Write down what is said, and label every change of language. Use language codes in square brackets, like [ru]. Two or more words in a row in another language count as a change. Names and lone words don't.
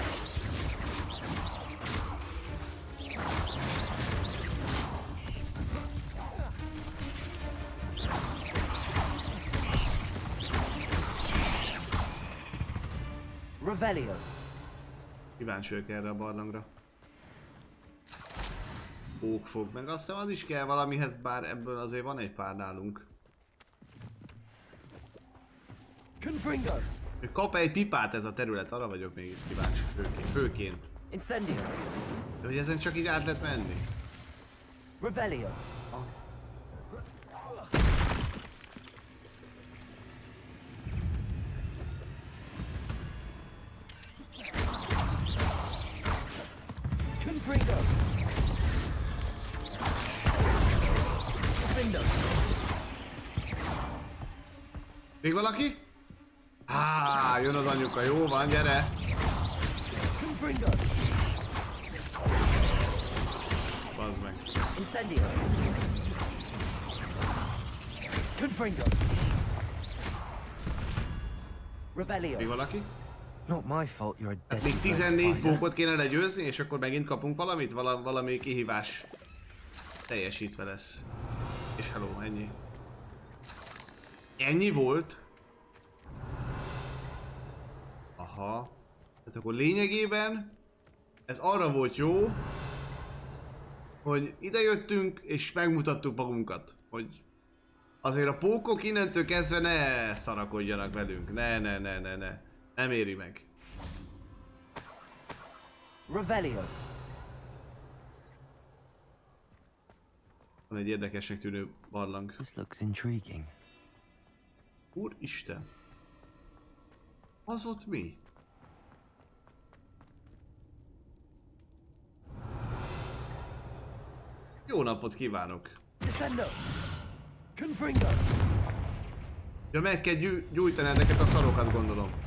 [hu] Revelio. Kíváncsi vagyok erre a barlangra. Pókfog, meg azt hiszem az is kell valamihez, bár ebből azért van egy pár nálunk. Confringo. Kap egy pipát ez a terület, arra vagyok még kíváncsi főként. Incendio. De hogy ezen csak így át lehet menni. Revelio. Confringo. Confringo. Még valaki? Jön az anyuka, jó van, gyere! Confringo. Bazd meg. Incendio. Confringo. Revelio. Még valaki? [en] Not my fault you're a [hu] Hát [en] deadly [hu] még [en] great 14 spider. [hu] pókot kéne legyőzni, és akkor megint kapunk valamit? Valami kihívás teljesítve lesz. És hello, ennyi. Ennyi volt? Aha. Tehát akkor lényegében ez arra volt jó, hogy ide jöttünk és megmutattuk magunkat, hogy azért a pókok innentől kezdve ne szarakodjanak velünk, ne. Nem éri meg. Revelio. Van egy érdekesnek tűnő barlang. [en] This looks intriguing. [hu] Úristen! Az ott mi? Jó napot kívánok! Descendo. Confringo. Ja, meg kell gyújtani ezeket a szarokat, gondolom.